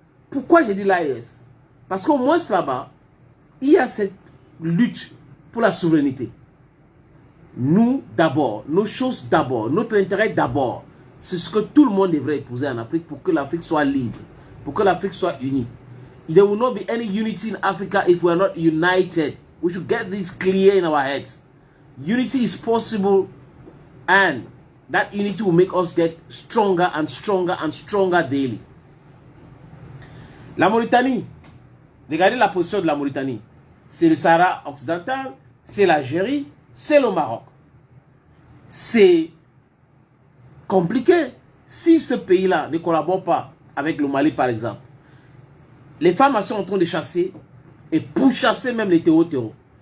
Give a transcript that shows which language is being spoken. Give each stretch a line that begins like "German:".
French: Pourquoi j'ai dit l'AES? Parce qu'au moins là-bas, il y a cette lutte pour la souveraineté. Nous d'abord, nos choses d'abord, notre intérêt d'abord. C'est ce que tout le monde devrait épouser en Afrique pour que l'Afrique soit libre, pour que l'Afrique soit unie.
English: There will not be any unity in Africa if we are not united. We should get this clear in our heads. Unity is possible and that unity will make us get stronger and stronger and stronger daily.
French: La Mauritanie, regardez la position de la Mauritanie. C'est le Sahara occidental, c'est l'Algérie, c'est le Maroc. C'est compliqué. Si ce pays-là ne collabore pas avec le Mali par exemple, les femmes sont en train de chasser et pourchasser même les terreaux.